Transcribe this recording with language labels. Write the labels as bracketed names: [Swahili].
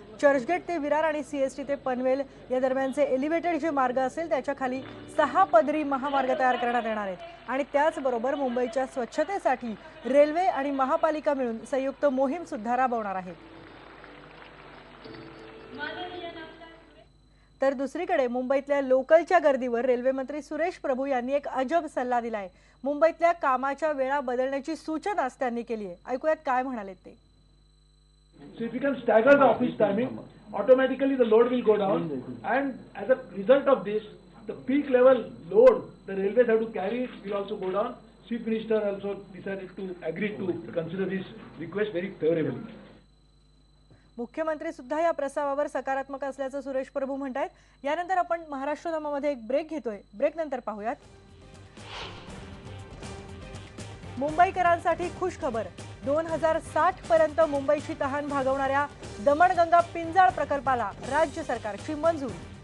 [Marathi] चर्चगेट ते विरार आणि सीएसटी ते पनवेल या दरम्यानचे एलिव्हेटेड जे मार्ग असेल त्याच्या खाली 6 पदरी महामार्ग तयार करण्यात येणार आहेत आणि त्याचबरोबर मुंबईच्या स्वच्छतेसाठी रेल्वे आणि महापालिका मिळून संयुक्त मोहीम सुद्धा राबवणार आहेत। तर दुसरीकडे मुंबईतल्या लोकलच्या गर्दीवर रेल्वे मंत्री सुरेश प्रभू यांनी एक अजब सल्ला दिलाय। मुंबईतल्या कामाच्या वेळा बदलण्याची सूचना त्यांनी केली आहे। ऐकूयात काय म्हणाले ते। [English] So if you can stagger the office timing, automatically the load will go down, and as a result of this, the peak level load the railways have to carry will also go down. Chief Minister also decided to agree to consider this request very favorably. [Marathi] मुख्यमंत्री सुद्धा या प्रस्तावावर सकारात्मक असल्याचं सुरेश प्रभू म्हणतात। यानंतर आपण महाराष्ट्र धामामध्ये एक ब्रेक घेतोय, ब्रेक नंतर पाहूयात। मुंबईकरांसाठी खुश खबर, 2060 पर्यंत मुंबईची तहान भागवणाऱ्या दमणगंगा पिंजाळ प्रकल्पाला राज्य सरकारची मंजुरी।